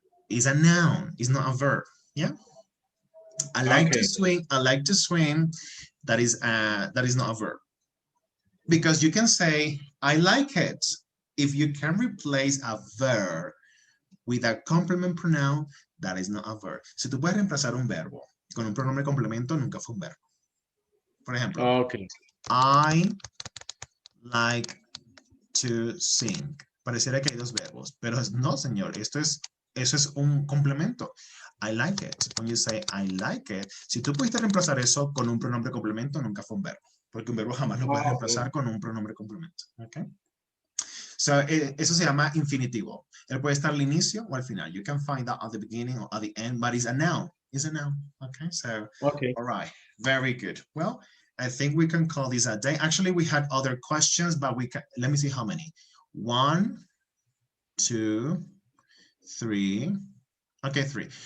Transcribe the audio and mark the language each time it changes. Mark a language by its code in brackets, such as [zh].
[en] Is a noun. It's not a verb. Yeah. I like to swim. I like to swim. That is not a verb. Because you can say, I like it. If you can replace a verb with a complement pronoun, that is not a verb. [es] Si tú puedes reemplazar un verbo con un pronombre complemento, nunca fue un verbo. Por ejemplo, [en] I like to sing. [es] Pareciera que hay dos verbos, pero no, señor. Eso es un complemento. [en] I like it. When you say I like it, [es] si tú pudiste reemplazar eso con un pronombre complemento, nunca fue un verbo. Porque un verbo jamás lo puedes reemplazar con un pronombre complemento. Okay? So, eso se llama infinitivo. Él puede estar al inicio o al final. [en] You can find that at the beginning or at the end, but it's a noun. It's a noun. Okay, so, all right. Very good. Well, I think we can call this a day. Actually, we had other questions, but we can, let me see how many. 1, 2, 3. Okay, 3.